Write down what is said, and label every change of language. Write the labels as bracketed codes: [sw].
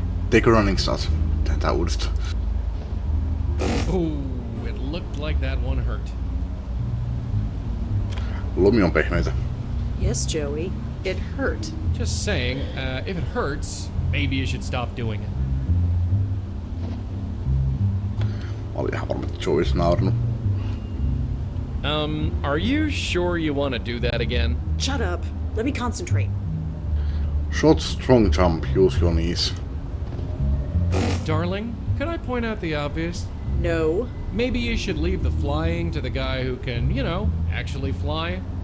[en] Take a running start. [fi] Tehdään tää uudestaan. [en] Ooh, it looked like that one hurt. [fi] Lumi on pehmeitä. [en] Yes, Joey. It hurt. Just saying, if it hurts, maybe you should stop doing it. [fi] Mä olin ihan varma, että Joey olisi naurannut. [en] Are you sure you want to do that again? Shut up. Let me concentrate. Short, strong jump. Use your knees. Darling, could I point out the obvious? No. Maybe you should leave the flying to the guy who can, you know, actually fly.